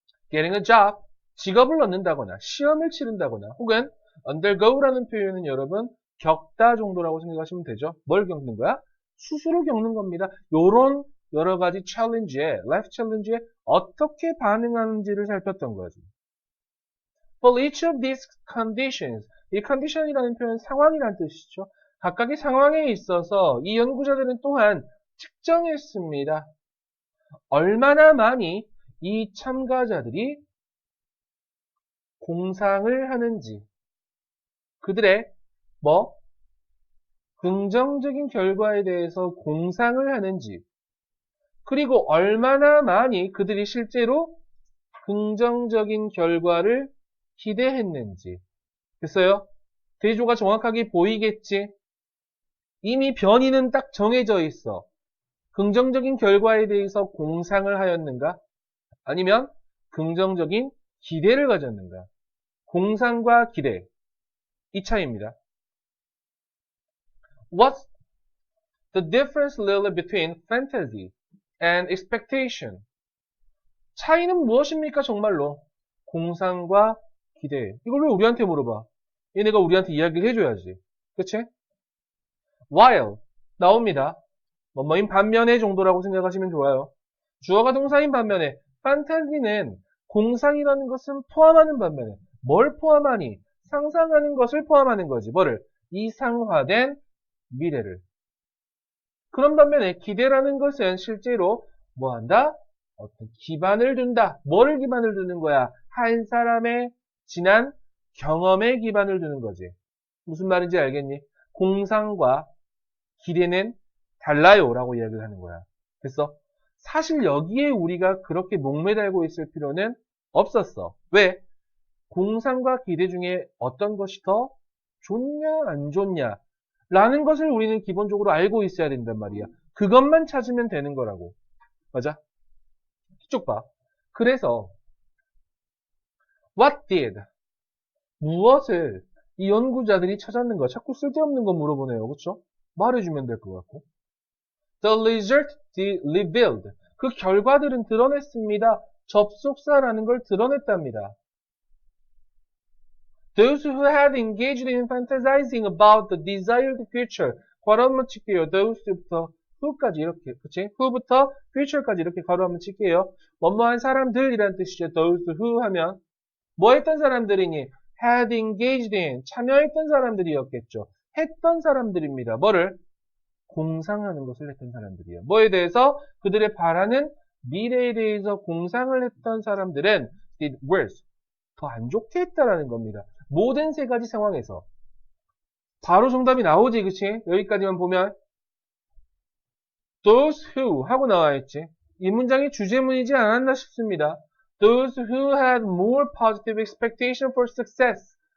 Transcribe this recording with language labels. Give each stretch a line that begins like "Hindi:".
English: getting a job,
Korean: 직업을 얻는다거나, 시험을 치른다거나, 혹은 undergo라는 표현은 여러분, 겪다 정도라고 생각하시면 되죠. 뭘 겪는 거야? 수술을 겪는 겁니다. 요런 여러 가지 챌린지에, 라이프 챌린지에 어떻게 반응하는지를 살폈던 거죠.
English: For each of these conditions,
Korean: 이 condition이라는 표현은 상황이라는 뜻이죠. 각각의 상황에 있어서 이 연구자들은 또한 측정했습니다. 얼마나 많이 이 참가자들이 공상을 하는지, 그들의 긍정적인 결과에 대해서 공상을 하는지, 그리고 얼마나 많이 그들이 실제로 긍정적인 결과를 기대했는지. 됐어요? 대조가 정확하게 보이겠지? 이미 변이는 딱 정해져 있어. 긍정적인 결과에 대해서 공상을 하였는가? 아니면 긍정적인 기대를 가졌는가? 공상과 기대. 이 차이입니다.
English: What's the difference really between fantasy and expectation?
Korean: 차이는 무엇입니까 정말로? 공상과 기대. 이걸 왜 우리한테 물어봐? 얘네가 우리한테 이야기를 해줘야지. 그치? while 나옵니다. 뭐뭐인 반면에 정도라고 생각하시면 좋아요. 주어가 동사인 반면에 판타지는 공상이라는 것은 포함하는 반면에 뭘 포함하니? 상상하는 것을 포함하는 거지. 뭐를? 이상화된 미래를. 그런 반면에 기대라는 것은 실제로 뭐한다? 어떤 기반을 둔다. 뭐를 기반을 두는 거야? 한 사람의 지난 경험에 기반을 두는 거지. 무슨 말인지 알겠니? 공상과 기대는 달라요 라고 이야기를 하는 거야. 그래서 사실 여기에 우리가 그렇게 목매달고 있을 필요는 없었어. 왜? 공상과 기대 중에 어떤 것이 더 좋냐 안 좋냐 라는 것을 우리는 기본적으로 알고 있어야 된단 말이야. 그것만 찾으면 되는 거라고. 맞아? 이쪽 봐. 그래서
English: what did?
Korean: 무엇을 이 연구자들이 찾았는가? 자꾸 쓸데없는 거 물어보네요. 그쵸? 말해주면 될 것 같고.
English: The result revealed.
Korean: 그 결과들은 드러냈습니다. 접속사라는 걸 드러냈답니다.
English: Those who had engaged in fantasizing about the desired future.
Korean: 괄호 한번 칠게요. Those부터 who까지 이렇게, 그치? who부터 future까지 이렇게 괄호 한번 칠게요. 뭐뭐한 사람들이란 뜻이죠. Those who 하면 뭐 했던 사람들이니?
English: had engaged in,
Korean: 참여했던 사람들이었겠죠. 했던 사람들입니다. 뭐를? 공상하는 것을 했던 사람들이에요. 뭐에 대해서? 그들의 바라는 미래에 대해서 공상을 했던 사람들은
English: did worse,
Korean: 더 안 좋게 했다라는 겁니다. 모든 세 가지 상황에서. 바로 정답이 나오지, 그치? 여기까지만 보면 those who 하고 나와있지. 이 문장이 주제문이지 않았나 싶습니다.
English: Those who had more positive expectation for success.